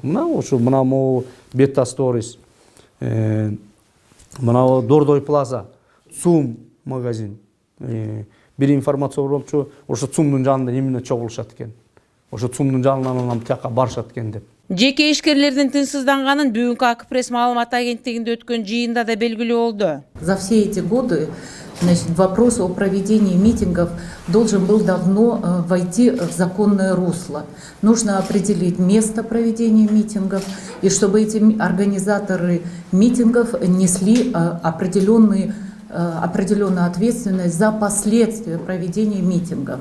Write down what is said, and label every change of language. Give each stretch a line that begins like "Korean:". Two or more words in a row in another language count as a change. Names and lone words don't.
Kyrgyz: Мына ошо мына могу Beta Stories, мына Дордой Плаза, ЦУМ магазин, бир информация болчу, ошо ЦУМдун жанында эмне чогулушат экен. Ошо ЦУМдун жанынан анан тияка барышат экен деп. Жеке ишкерлердин тынчсызданганын бүгүнкү АК-пресс маалымат агенттигинде өткөн жыйында да белгилүү болду.
Russian: За все эти годы, значит, вопрос о проведении митингов должен был давно войти в законное русло. Нужно определить место проведения митингов, и чтобы эти организаторы митингов несли определенную ответственность за последствия проведения митингов.